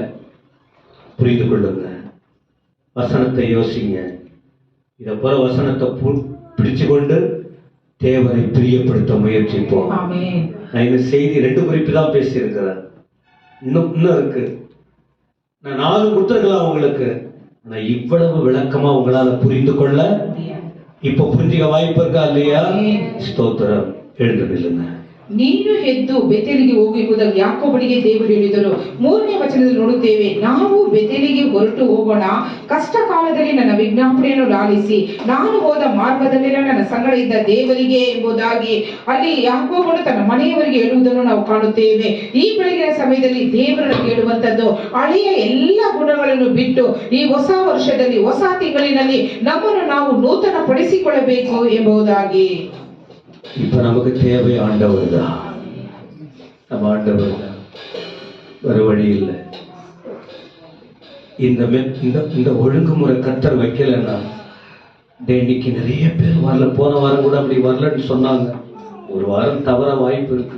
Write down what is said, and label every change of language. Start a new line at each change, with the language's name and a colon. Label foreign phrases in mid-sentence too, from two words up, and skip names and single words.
Tamil: புரிந்து கொள்ளுங்க, வசனத்தை யோசிங்க, இத போல வசனத்தை பிடிச்சு கொண்டு தேவனை பிரியப்படுத்த முயற்சிப்போம். நான் இந்த செய்தி 2 குறிப்பு தான் பேசி இருக்கிறேன், இன்னும் இருக்கு. நான் 4 கொடுத்துருக்கலாம் உங்களுக்கு, ஆனா இவ்வளவு விளக்கமா உங்களால புரிந்து கொள்ள இப்ப புரிஞ்சுக்க வாய்ப்பு இருக்கா இல்லையா? ஸ்தோத்திரம். எழுந்து நில்லுங்க.
Kannada: ನೀನು ಎದ್ದು ಬೆತೇಲಿಗೆ ಹೋಗುವುದಾಗಿ ಯಾಕೋಬನಿಗೆ ದೇವರು ಹೇಳಿದರು. 3ನೇ ವಚನದಲ್ಲಿ ನೋಡುತ್ತೇವೆ, ನಾವು ಬೆತೇಲಿಗೆ ಹೊರಟು ಹೋಗೋಣ, ಕಷ್ಟ ಕಾಲದಲ್ಲಿ ನನ್ನ ವಿಜ್ಞಾಪನೆಯನ್ನು ಲಾಲಿಸಿ ನಾನು ಹೋದ ಮಾರ್ಗದಲ್ಲೆಲ್ಲ ನನ್ನ ಸಂಗಡ ಇದ್ದ ದೇವರಿಗೆ ಎಂಬುದಾಗಿ ಅಲ್ಲಿ ಯಾಕೋಬನು ತನ್ನ ಮನೆಯವರಿಗೆ ಹೇಳುವುದನ್ನು ನಾವು ಕಾಣುತ್ತೇವೆ. ಈ ಬೆಳಗಿನ ಸಮಯದಲ್ಲಿ ದೇವರನ್ನು ಕೇಳುವಂತದ್ದು, ಹಳೆಯ ಎಲ್ಲ ಗುಣಗಳನ್ನು ಬಿಟ್ಟು ಈ ಹೊಸ ವರ್ಷದಲ್ಲಿ ಹೊಸ ತಿಂಗಳಿನಲ್ಲಿ ನಮ್ಮನ್ನು ನಾವು ನೂತನ ಪಡಿಸಿಕೊಳ್ಳಬೇಕು ಎಂಬುದಾಗಿ.
Tamil: இப்ப நமக்கு தேவை ஆண்டவர் தான், நம்ம ஆண்டவர் தான், வேற வழி இல்லை. இந்த ஒழுங்குமுறை கர்த்தர் வைக்கலன்னா, இன்னைக்கு நிறைய பேர் வரல, போன வாரம் கூட அப்படி வரலன்னு சொன்னாங்க, ஒரு வாரம் தவற வாய்ப்பு இருக்கு.